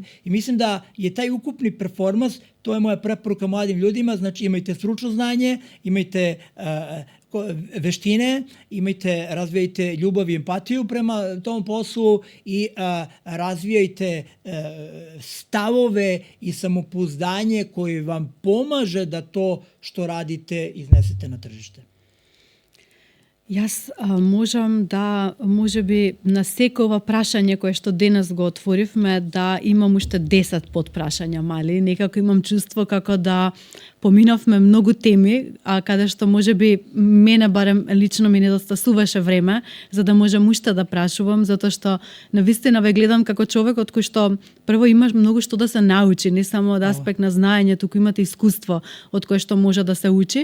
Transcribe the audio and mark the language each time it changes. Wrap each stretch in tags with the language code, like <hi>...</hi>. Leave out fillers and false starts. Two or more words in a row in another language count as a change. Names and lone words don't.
<sr>I mislim da je taj ukupni performans, to je moja preporuka mladim ljudima, znači imajte stručno znanje, imajte veštine, razvijajte ljubav i empatiju prema tom poslu i razvijajte stavove i samopouzdanje koji vam pomaže da to što radite iznesete na tržište.</sr> <mk>Јас можам да, можеби, на секој прашање кое што денес го отворивме, да имам уште 10 подпрашања мали. Некако имам чувство како да поминавме многу теми, а каде што можеби мене барем лично ми недостасуваше време за да можам уште да прашувам, затоа што навистина ве гледам како човек од кој што прво имаш многу што да се научи, не само од аспект на знаење, туку имате искуство од кое што може да се учи.</mk>